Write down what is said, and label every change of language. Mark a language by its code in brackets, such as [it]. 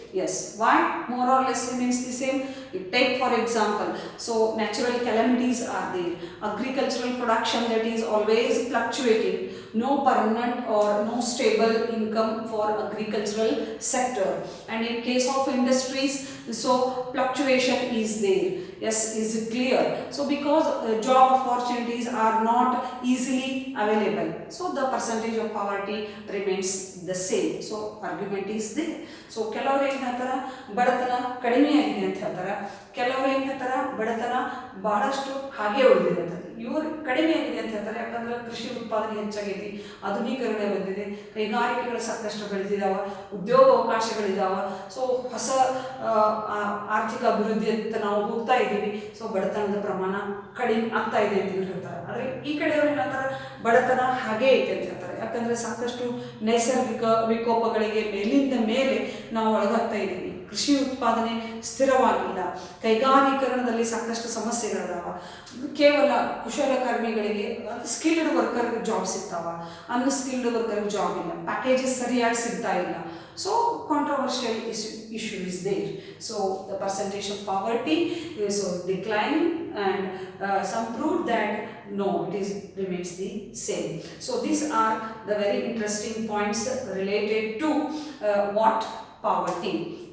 [en] Yes, why more or less remains the same? You take for example, so natural calamities are there, agricultural production that is always fluctuating, no permanent or no stable income for agricultural sector. And in case of industries, so fluctuation is there. Yes, is it clear? So because job opportunities are not easily available, so the percentage of poverty remains the same. So argument is there. [kn] So ಕೆಲವರು ಏನು ಹೇಳ್ತಾರೆ, ಬಡತನ ಕಡಿಮೆ ಆಗಿದೆ ಅಂತ ಹೇಳ್ತಾರೆ, ಕೆಲವರು ಏನು ಹೇಳ್ತಾರೆ ಬಡತನ ಬಹಳಷ್ಟು ಹಾಗೆ ಉಳಿದಿದೆ ಅಂತ. ಇವರು ಕಡಿಮೆ ಆಗಿದೆ ಅಂತ ಹೇಳ್ತಾರೆ, ಯಾಕಂದ್ರೆ ಕೃಷಿ ಉತ್ಪಾದನೆ ಹೆಚ್ಚಾಗೈತಿ, ಆಧುನೀಕರಣ ಬಂದಿದೆ, ಕೈಗಾರಿಕೆಗಳು ಸಾಕಷ್ಟು ಬೆಳೆದಿದ್ದಾವೆ, ಉದ್ಯೋಗ ಅವಕಾಶಗಳಿದ್ದಾವೆ, ಸೊ ಹೊಸ ಆರ್ಥಿಕ ಅಭಿವೃದ್ಧಿ ಅಂತ ನಾವು ಹೋಗ್ತಾ ಇದ್ದೀವಿ. ಸೊ ಬಡತನದ ಪ್ರಮಾಣ ಕಡಿಮೆ ಆಗ್ತಾ ಇದೆ ಅಂತ ಹೇಳ್ತಾರೆ. ಆದರೆ ಈ ಕಡೆಯವರು ಏನಂತಾರೆ ಬಡತನ ಹಾಗೇ ಐತೆ ಅಂತ ಹೇಳ್ತಾರೆ, ಯಾಕಂದರೆ ಸಾಕಷ್ಟು ನೈಸರ್ಗಿಕ ವಿಕೋಪಗಳಿಗೆ ಮೇಲಿಂದ ಮೇಲೆ ನಾವು ಒಳಗಾಗ್ತಾ ಇದ್ದೀವಿ, ಕೃಷಿ ಉತ್ಪಾದನೆ ಸ್ಥಿರವಾಗಿಲ್ಲ, ಕೈಗಾರೀಕರಣದಲ್ಲಿ ಸಾಕಷ್ಟು ಸಮಸ್ಯೆಗಳಿದಾವೆ, ಕೇವಲ ಕುಶಲಕರ್ಮಿಗಳಿಗೆ ಸ್ಕಿಲ್ಡ್ ವರ್ಕರ್ಗೆ ಜಾಬ್ ಸಿಗ್ತಾವ, ಅನ್ಸ್ಕಿಲ್ಡ್ ವರ್ಕರ್ಗೆ ಜಾಬ್ ಇಲ್ಲ, ಪ್ಯಾಕೇಜಸ್ ಸರಿಯಾಗಿ ಸಿಗ್ತಾ ಇಲ್ಲ. [en] So controversial issue is there. So the percentage of poverty is declining, and some prove that no, it remains the same. So these are the very interesting points related to what poverty.